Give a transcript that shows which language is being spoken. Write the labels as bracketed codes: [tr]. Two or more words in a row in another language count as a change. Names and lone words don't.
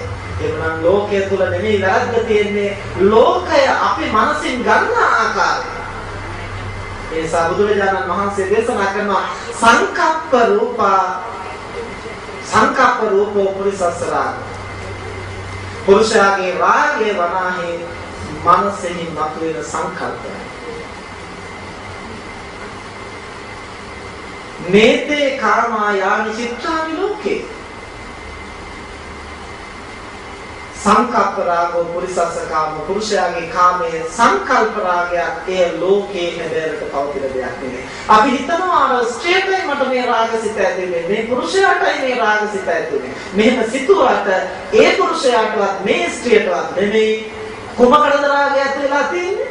[si] එවනම් ලෝකය තුල නෙමෙයි වැරද්ද තියෙන්නේ, ලෝකය අපි මනසින් ගන්න ආකාරය. ඒ සබුදුරජාණන් වහන්සේ දේශනා කරනවා [pi] සංකප්ප රූපෝ පුරිසස්සරා. [si] පුරුෂයාගේ රාගය වනාහි මනසෙහි මතුවෙන සංකල්පය. [pi] නේතේ කාමා යානි චිත්තානි ලෝකේ. සංකප්ප රාගෝ පුරිසස්ස කාම. [si] පුරුෂයාගේ කාමයේ සංකල්ප රාගයක් ඒ ලෝකේ හැදෙරට පවතින දෙයක් නෙමෙයි. අපි හිතනවා අර ස්ත්‍රියටයි මට මේ රාගසිත ඇතිවෙන්නේ, මේ පුරුෂයාටයි මේ රාගසිත ඇතිවෙන්නේ. මෙහෙම සිතුවට ඒ පුරුෂයාටවත් මේ ස්ත්‍රියටවත් නෙමෙයි කොමකටද රාගය ඇති වෙලා තියෙන්නේ?